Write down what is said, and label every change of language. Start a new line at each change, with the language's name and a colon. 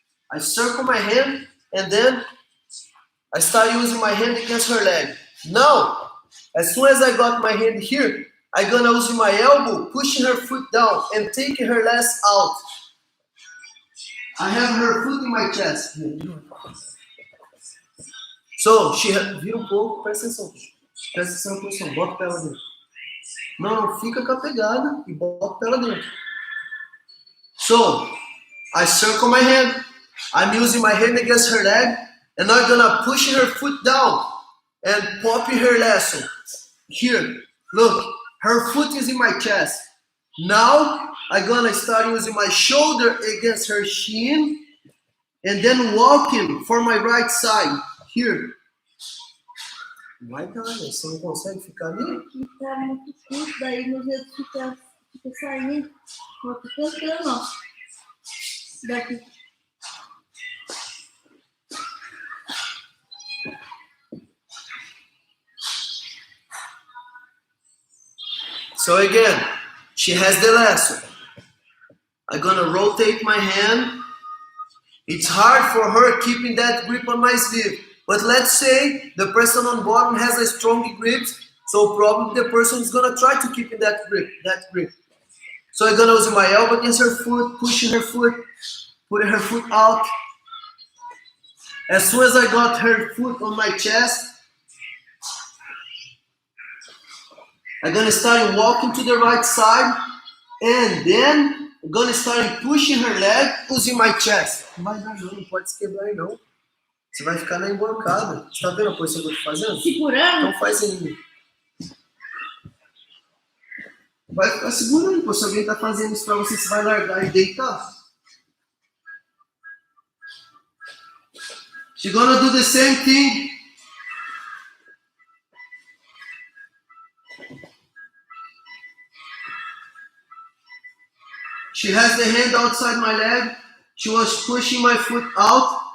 English: I circle my hand and then I start using my hand against her leg. Now, as soon as I got my hand here, I'm going to use my elbow, pushing her foot down and taking her legs out. I have her foot in my chest.
Portuguese: So, vira pouco, presta atenção. Presta atenção na posição, bota pra ela dentro. Não, fica com a pegada e bota pra ela dentro.
English: So, I circle my hand. I'm using my hand against her leg. And I'm gonna push her foot down and pop her lasso. Here, look, her foot is in my chest. Now, I'm gonna start using my shoulder against her shin and then walking for my right side. Here.
Portuguese: Vai dar, né? Você não consegue ficar ali? Aqui tá muito curto, daí meu dedo fica saindo. Eu tô tentando, ó. Daqui.
English: So again, she has the lasso. I'm gonna rotate my hand. It's hard for her keeping that grip on my sleeve. But let's say the person on bottom has a strong grip, so probably the person is gonna try to keep in that grip. So I'm gonna use my elbow against her foot, pushing her foot, putting her foot out. As soon as I got her foot on my chest, I'm gonna start walking to the right side, and then I'm gonna start pushing her leg using my chest.
Portuguese: Não vai dar não, não pode se quebrar aí não. Você vai ficar na embancada. Você tá vendo a posição que eu tô fazendo? Segurando? Então faz ainda. Vai ficar segurando, pô. Se alguém tá fazendo isso pra você, você vai largar e deitar.
English: She's gonna do the same thing. She has the hand outside my leg. She was pushing my foot out.